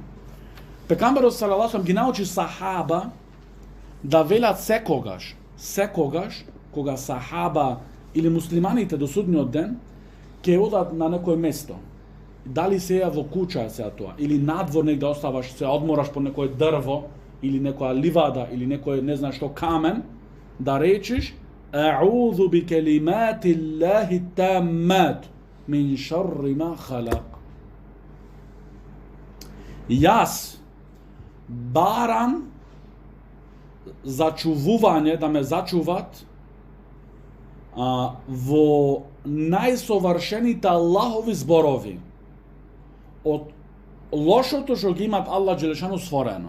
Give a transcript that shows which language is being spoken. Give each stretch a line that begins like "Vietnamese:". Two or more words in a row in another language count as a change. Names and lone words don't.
Macedonian: Пекамберот
Arabic: صلى الله عليه وسلم
Macedonian: ги научи сахаба да велат секогаш кога сахаба или муслиманите до судниот ден ќе одат на некое место. Дали сеја во куќа сеја тоа, или надвор негде оставаш, се одмораш по некое дрво, или некоја ливада, или некој не знам што камен, да речиш
Arabic: أعوذ بكلمات الله التامات من شر ما خلق.
Macedonian: Јас барам зачувување, да ме зачуват во најсовршените Аллахови зборови од лошото што ги имат Аллах джелешану створено.